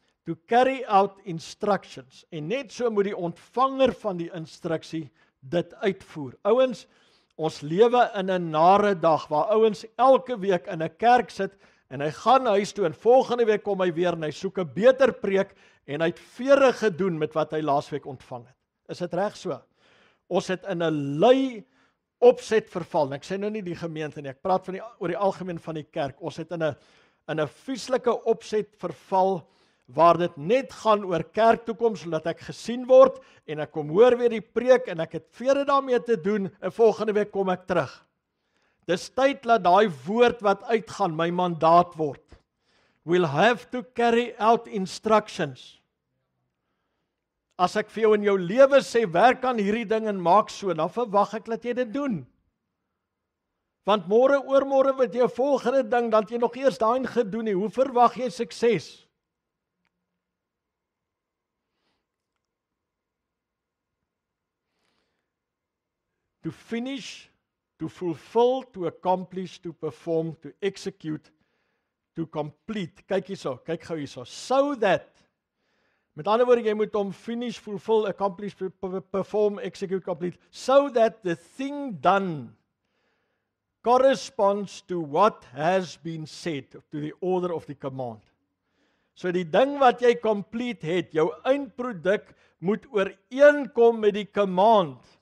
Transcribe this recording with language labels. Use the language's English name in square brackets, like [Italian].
[English] To carry out instructions. [Afrikaans] En net so moet die ontvanger van die instruksie dit uitvoer. Ouens, ons lewe in 'n nare dag waar ouens elke week in 'n kerk sit en hy gaan huis toe en volgende week kom hy weer en hy soek 'n beter preek en hy het vere gedoen met wat hy laasweek ontvang het. Is dit reg so? Ons het in 'n lui opset verval. Ek sê nou nie die gemeente nie, ek praat oor die algemeen van die kerk. Ons het in in 'n vieslike opset verval, waar dit net gaan oor kerktoekoms, sodat ek gesien word, en ek kom hoor weer die preek, en ek het vrede daarmee te doen, en volgende week kom ek terug. Dis tyd dat daai woord wat uitgaan, my mandaat word. [English] We'll have to carry out instructions. [Afrikaans] As ek vir jou in jou lewe sê, werk aan hierdie ding en maak so, dan verwag ek dat jy dit doen. Want môre oormôre wat jy 'n volgende ding, dan jy nog eers daai gedoen nie, hoe verwag jy sukses? [English] To finish, to fulfill, to accomplish, to perform, to execute, to complete. [Afrikaans] Kyk hierso, kyk gou hierso. [English] So that, [Afrikaans] met ander woorde, jy moet hom [English] finish, fulfill, accomplish, perform, execute, complete. So that the thing done corresponds to what has been said, to the order of the command. [Afrikaans] So die ding wat jy complete het, jou eindproduk moet ooreenkom met die command.